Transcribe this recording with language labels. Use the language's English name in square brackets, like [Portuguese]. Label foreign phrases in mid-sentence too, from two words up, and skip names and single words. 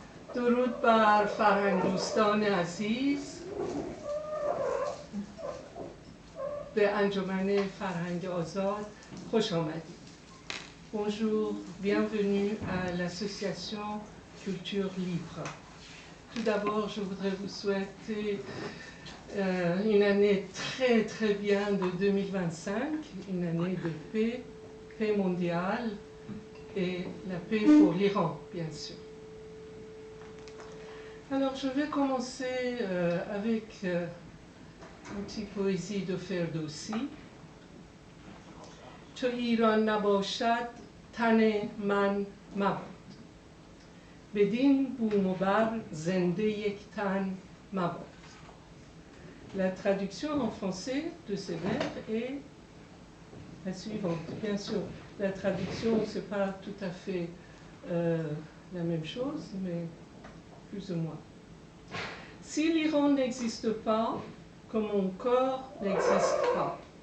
[Persian] درود بر فرهنگ دوستان عزیز به انجمن فرهنگ آزاد خوش آمدید. [French] Bonjour, bienvenue à l'association Culture Libre. Tout d'abord, je voudrais vous souhaiter une année très bien de 2025, une année de paix mondiale et la paix pour l'Iran, bien sûr. Alors, je vais commencer avec une petite poésie de Ferdowsi. [Persian] چو ایران نباشد تن من مباد بدین بوم و بر زنده یک تن مباد. [French] La traduction en français de ces vers est la suivante. Bien sûr, la traduction, ce n'est pas tout à fait la même chose, mais plus ou moins. Si l'Iran n'existe pas, que mon corps n'existe pas.